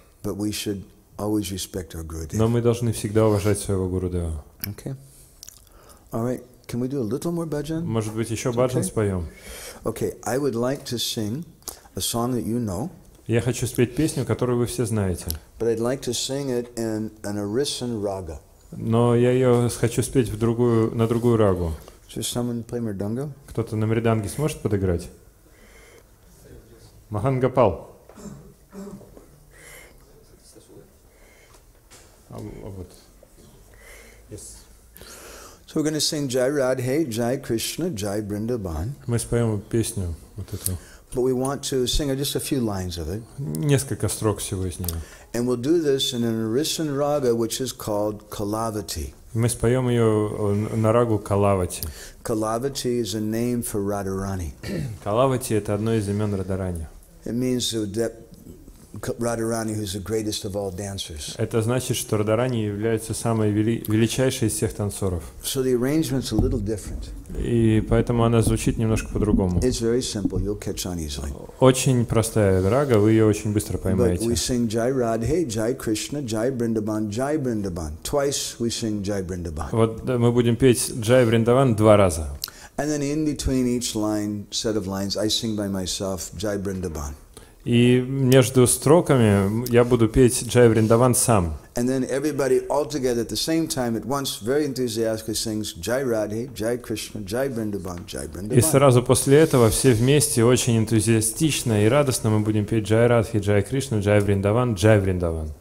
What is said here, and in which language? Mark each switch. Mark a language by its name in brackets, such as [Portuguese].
[English] but we should always respect our Gurudev. [Russian] Но мы должны всегда уважать своего Гурудева. [English] Okay. All right. Can we do a little more bhajan? [Russian] Может быть, еще баджан споем? [English] Okay. I would like to sing a song that you know, [Russian] Я хочу спеть песню, которую вы все знаете. [English] but I'd like to sing it in an Arisan raga. [Russian] Но я ее хочу спеть на другую рагу. [English] Just someone play mridanga? [Russian] Кто-то на мриданге сможет подыграть? Махангапал. Вот. [English] Yes. So we're going to sing Jai Radhe, Jai Krishna, Jai Vrindavan. [Russian] Мы споем песню вот эту. [English] but we want to sing just a few lines of it. [Russian] Несколько строк всего из нее. [English] And we'll do this in an Arisan raga, which is called Kalavati. [Russian] Мы споем ее на рагу Калавати. [English] Kalavati is a name for Radharani. [Russian] Калавати — это одно из имен Радарани. [English] It means that Radharani, who's the greatest of all dancers. [Russian] Это значит, что Радарани является самой величайшей из всех танцоров. [English] So the arrangement's a little different. [Russian] И поэтому она звучит немножко по-другому. [English] It's very simple. You'll catch on easily. [Russian] Очень простая рага, вы ее очень быстро [English] But [Russian] поймаете. [English] we sing Jai Radhe, Jai Krishna, Jai Vrindavan, Jai Vrindavan. Twice we sing Jai Vrindavan. [Russian] Вот мы будем петь Джай Вриндаван 2 раза. [English] And then in between each set of lines, I sing by myself Jai Vrindavan. [Russian] И между строками я буду петь Джай Вриндаван сам. [English] And then everybody all together at the same time at once very enthusiastically sings Jai Radhe, Jai Krishna, Jai Vrindavan, Jai Vrindavan. [Russian] И сразу после этого все вместе очень энтузиастично и радостно мы будем петь Джай Радхи, Джай Кришна, Джай Вриндаван, Джай Вриндаван.